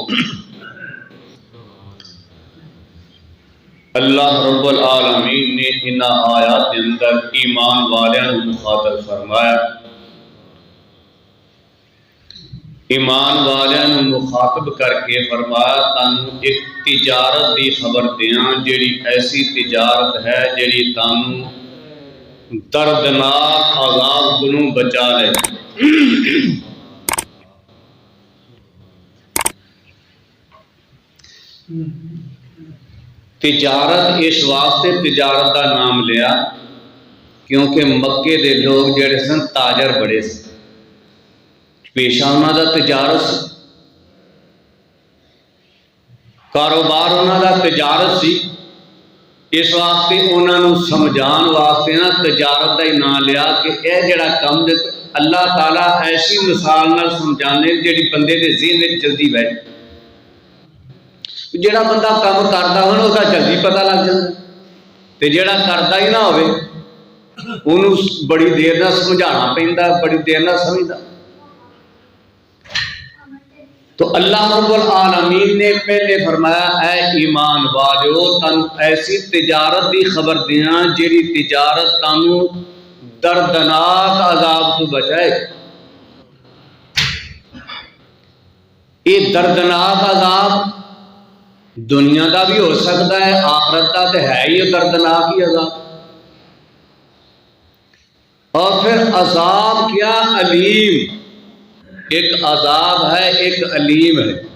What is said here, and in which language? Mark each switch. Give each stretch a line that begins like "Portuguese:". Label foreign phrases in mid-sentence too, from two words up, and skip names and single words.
Urdu: اللہ رب العالمین نے ان آیات کے اندر ایمان والوں کو مخاطب فرمایا، ایمان والوں کو مخاطب کر کے فرمایا
Punjabi: تانوں ایک تجارت دی خبر دیاں جیڑی ایسی تجارت ہے جیڑی تانوں دردناک عذاب کولوں بچا لے۔ تجارت اس واسطے تجارت کا نام لیا کیونکہ مکے دے لوگ جڑے سن تاجر بڑے سن، پیشہ انہاں دا تجارت سی، کاروبار انہاں دا تجارت سی، اس واسطے انہاں نوں سمجھان واسطے نا تجارت دا ہی نام لیا کہ اے جڑا کم اللہ تعالیٰ ایسی مثال نال سمجھانے جڑی بندے دے ذہن وچ جلدی بیٹھ، جڑا
Urdu: بندہ کام کرتا ہو اس کا جلدی پتہ لگ جائے،
Punjabi: تے جڑا کرتا ہی نہ ہوئے انہوں بڑی دیر نہ سمجھانا پیندا، بڑی دیر نہ سمجھدا۔
Urdu: تو اللہ رب العالمین نے پہلے فرمایا اے ایمان والو
Punjabi: تانوں ایسی تجارت دی خبر دیاں جیڑی تجارت تانوں دردناک عذاب تو بچائے۔
Urdu: یہ دردناک عذاب دنیا دا بھی ہو سکتا ہے، آخرت دا تو ہے ہی دردناک ہی عذاب، اور پھر عذاب کیا علیم، ایک عذاب ہے ایک علیم ہے،